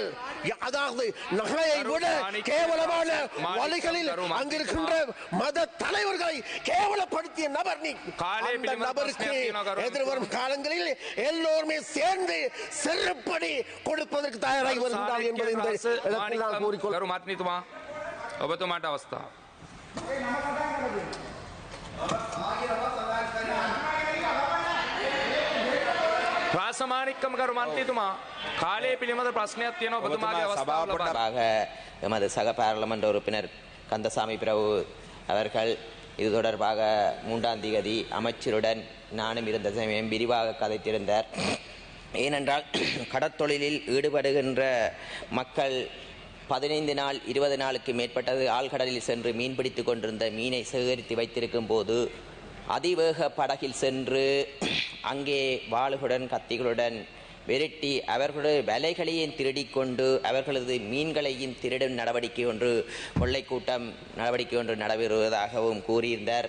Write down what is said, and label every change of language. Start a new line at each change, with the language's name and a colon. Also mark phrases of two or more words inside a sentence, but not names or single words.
Tamil: அதாவது நகையை விட கேவலமான வழிகளில் அங்கிருக்கின்ற மத தலைவர்களை கேவலப்படுத்திய நபர் நீ. அந்த நபருக்கு எதிர்வரும் காலங்களில் எல்லோருமே சேர்ந்து செருப்படி கொடுப்பதற்கு தயாராகி வருகிறார்கள் என்பதை இந்த இடத்தில் நான் கூறிக்கொள்கிறேன்.
Sinhala: මාත්මීතුමා ඔබතුමාට අවස්ථාව. රාසමානික්කම කරු මන්ත්‍රීතුමා කාලය පිළිබඳ ප්‍රශ්නයක් තියෙනවා ඔබතුමාගේ අවස්ථාව ලබා.
Tamil: எமது சக பாராளுமன்ற உறுப்பினர் கந்தசாமி பிரபு அவர்கள் இது தொடர்பாக 3ஆம் தேதி அமைச்சருடன் நானும் இருந்த சமயம் விரிவாக கதைத்திருந்தார். ஏனென்றால் கடற்தொழிலில் ஈடுபடுகின்ற மக்கள் 15 நாள் 20 நாளுக்கு மேற்பட்டது ஆழ்கடலில் சென்று மீன்பிடித்து கொண்டிருந்த மீனை சேகரித்து வைத்திருக்கும் போது அதிவேக படகில் சென்று அங்கே வாளுகளுடன் கத்திகளுடன் விரட்டி அவர்களுடைய வலைகளையும் திருடிக்கொண்டு அவர்களது மீன்களையும் திருடும் நடவடிக்கை ஒன்று கொள்ளைக்கூட்டம் நடவடிக்கை ஒன்று நடைபெறுவதாகவும் கூறியிருந்தார்.